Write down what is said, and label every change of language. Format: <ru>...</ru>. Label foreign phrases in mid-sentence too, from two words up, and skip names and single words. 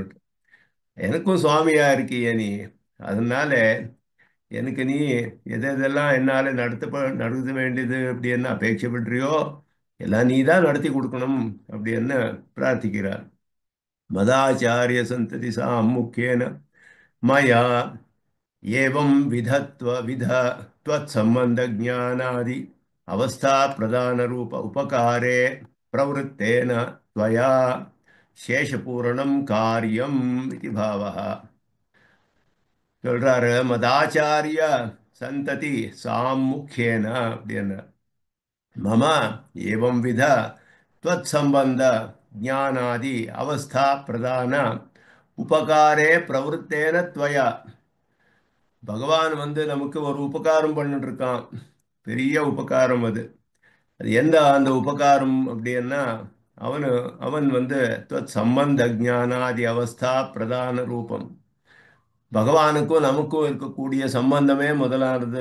<ta>எனக்கும் சுவாமியா இருக்கியே நீ, அதனால எனக்கு நீ எதெல்லாம் என்னால நடத்த வேண்டியது அப்படின்னு அபேட்சைப்படுறியோ எல்லாம் நீ தான் நடத்தி கொடுக்கணும் அப்படின்னு பிரார்த்திக்கிறார்.</ta> <sa>मदाचार्य संतति सामुख्येन मया एवं विध त्वत् संबंध ज्ञानादि अवस्था प्रदान रूप उपकारे प्रवृत्तेन त्वया शेषपूरणं कार्यम् इति भावः. சொல்றாரு, मदाचार्य संतति सामुख्येन அப்படின்னு मम एवं विध त्वत्संबंध ज्ञानादि अवस्था प्रदान उपकारे प्रवृत्तेन त्वया.</sa> <ta>பகவான் நமக்கு ஒரு உபகாரம் பண்ணிட்டு இருக்கான், பெரிய உபகாரம் அது. அது எந்த அந்த உபகாரம் அப்படின்னா, அவனு அவன்</ta> <sa>त्वत् सम्बन्ध ज्ञानादि अवस्था प्रदान रूपम्.</sa> <ta>பகவானுக்கும் நமக்கும் இருக்கக்கூடிய சம்பந்தமே முதலானது.</ta>